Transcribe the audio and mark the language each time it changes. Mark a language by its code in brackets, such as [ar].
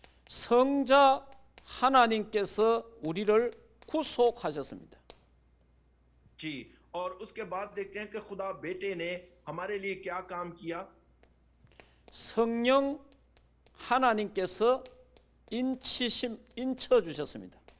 [ko] 성자 하나님께서 우리를 구속하셨습니다. [hi] जी, और उसके बाद देखते हैं कि खुदा बेटे ने हमारे लिए क्या काम किया। [ko] 성령 하나님께서 인쳐 주셨습니다.